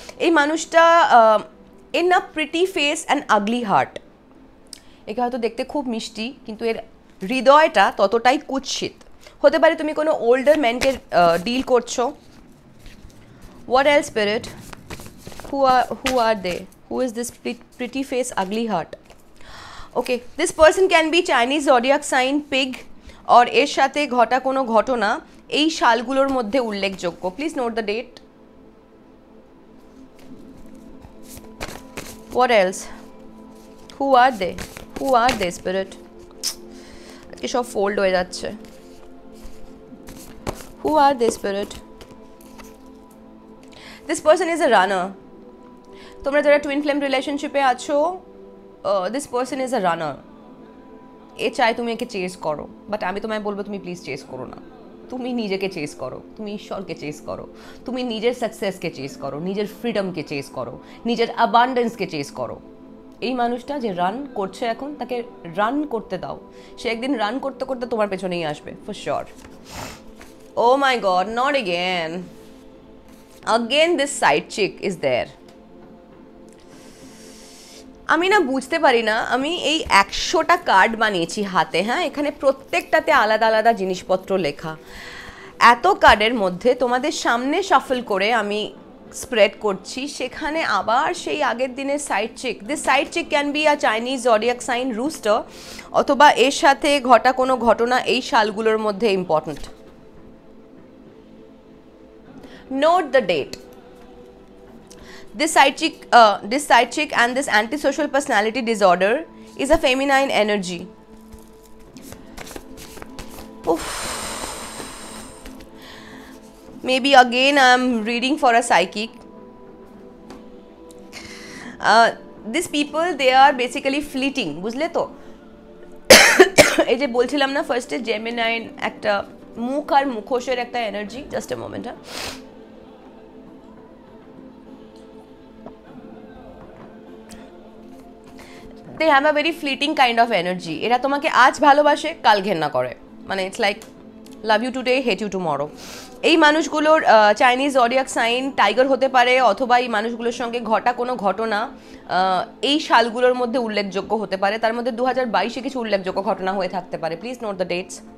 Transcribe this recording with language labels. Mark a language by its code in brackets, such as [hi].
[bn] এই মানুষটা এর না [en] Pretty face and ugly heart. [bn] একে হয়তো দেখতে খুব মিষ্টি, কিন্তু এর হৃদয়টা ততটাই কুৎসিত। হতে পারে তুমি কোনো ওল্ডার ম্যানকে ডিল করছো। [en] What else spirit? Who are they? Who is this pretty face, ugly heart? Okay, this person can be Chinese zodiac sign pig, or [bn] এর সাথে ঘটা কোনো ঘটনা এই সালগুলোর মধ্যে উল্লেখযোগ্য। [en] Please note the date. What else? Who are they? Who are they, spirit? [bn] আজকে সব ফোল্ড হয়ে যাচ্ছে। [en] Who are they, spirit? This person is a runner. [bn] তোমরা যারা টুইন ফ্লেম রিলেশনশিপে আছো, [en] This person is a runner. [bn] চাই তুমি একে চেস করো, বাট আমি তোমায় বলবো তুমি প্লিজ চেস করো না। তুমি নিজেকে চেস করো, তুমি ঈশ্বরকে চেস করো, তুমি নিজের সাকসেসকে চেস করো, নিজের ফ্রিডমকে চেস করো, নিজের অ্যাবান্ডেন্সকে চেস করো। এই মানুষটা যে রান করছে এখন, তাকে রান করতে দাও। সে একদিন রান করতে করতে তোমার পেছনেই আসবে, [en] For sure. Oh my God, not again. Again this side chick is there. [bn] আমি না বুঝতে পারি না, আমি এই 100টা কার্ড বানিয়েছি হাতে, হ্যাঁ, এখানে প্রত্যেকটাতে আলাদা আলাদা জিনিসপত্র লেখা। এত কার্ডের মধ্যে তোমাদের সামনে শাফল করে আমি স্প্রেড করছি, সেখানে আবার সেই আগের দিনের side chick. [en] this side chick can be a Chinese zodiac sign rooster, [bn] অথবা এর সাথে ঘটা কোনো ঘটনা এই সালগুলোর মধ্যে [en] Important. Note the date. This side chick and this antisocial personality disorder is a feminine energy. Oof. Maybe again I am reading for a psychic. These people, they are basically fleeting. [bn] বুঝলে তো? এই যে বলছিলাম না ফার্স্টে জেমিনাইন একটা মুখ আর মুখোশের একটা এনার্জি। [en] Just a moment. হ্যাঁ, they have a very fleeting kind of energy. [bn] এরা তোমাকে আজ ভালোবাসে, কাল ঘেন্না করে। মানে [en] It's like love you today, hate you tomorrow. [bn] এই মানুষগুলোর চাইনিজ জডিয়াক সাইন টাইগার হতে পারে, অথবা এই মানুষগুলোর সঙ্গে ঘটা কোনো ঘটনা এই সালগুলোর মধ্যে উল্লেখযোগ্য হতে পারে। তার মধ্যে 2022-এ কিছু উল্লেখযোগ্য ঘটনা হয়ে থাকতে পারে। [en] Please note the dates.